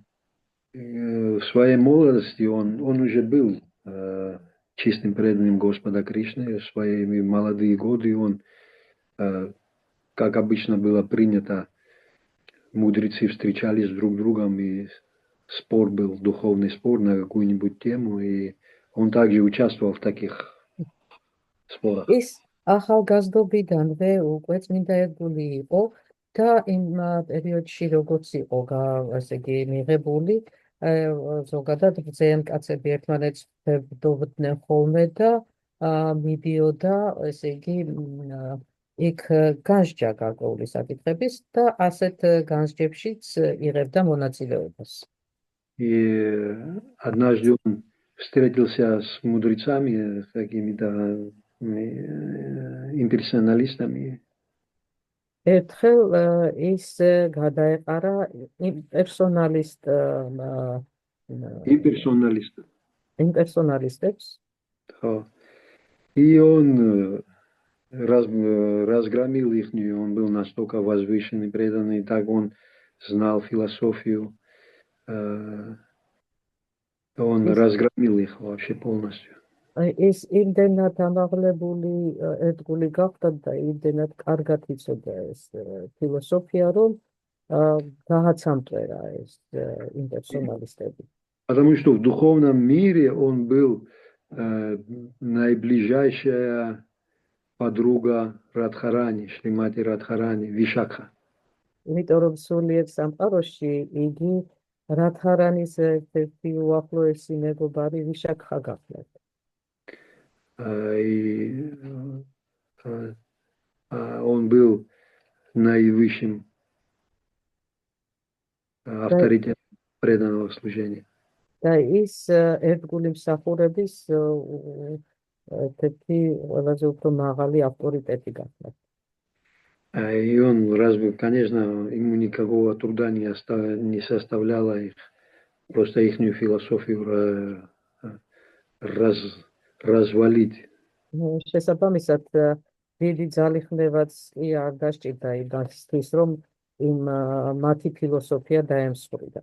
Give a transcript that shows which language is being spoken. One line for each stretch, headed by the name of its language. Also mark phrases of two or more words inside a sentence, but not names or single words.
Russian: В своей молодости он уже был чистым преданным Господа Кришны. В свои молодые годы он, как обычно было принято, мудрецы встречались друг с другом, и спор был, духовный спор на какую-нибудь тему, и он также участвовал в таких спорах.
Georgian: ახალგაზრდობიდანვე უკვე წმინდა ერთგული იყო და იმ პერიოდში როგორც იყო ასე იგი მიღებული ზოგადად ბრძენ კაცები ერთმანეთს ხვდებოდნენ ხოლმე და მიდიოდა ესე იგი იქ განსჯა გარკვეული საკითხების და ასეთ განსჯებშიც იღებდა монაწილეობას.
Russian: И однажды он встретился с мудрецами, с какими-то имперсоналистами.
Georgian: ერთხელ ის გადაეყარა იმპერსონალისტებს.
Russian: И он разгромил их, он был настолько возвышенный, преданный, так он знал философию, он разгромил их вообще полностью.
Georgian: ის იმდენად ამაღლებული ერთგული გახდა და იმდენად კარგად იცოდა ეს ფილოსოფია, რომ გააცამტვერა ეს იმპერსონალისტები.
Russian: Потому что в духовном мире он был наиближайшая подруга Радхарани, Шримати Радхарани, Вишакха.
Georgian: იმიტომ რომ სულიერ სამყაროში იგი რადჰარანის ერთ-ერთი უახლოესი მეგობარი ვიშაკხა გახდა.
Russian: И он был наивысшим авторитетом преданного служения.
Georgian: და ის ერთგული მსახურების ერთ-ერთი ყველაზე უფრო მაღალი ავტორიტეტი გახდა.
Russian: И он, конечно, ему никакого труда не составляло их, просто ихнюю философию развалить.
Georgian: შესაბამისად დიდი ძალი ხმევაც კი არ დასჭირდა იმისთვის, რომ იმ მათი ფილოსოფია დაემსხვრიდა.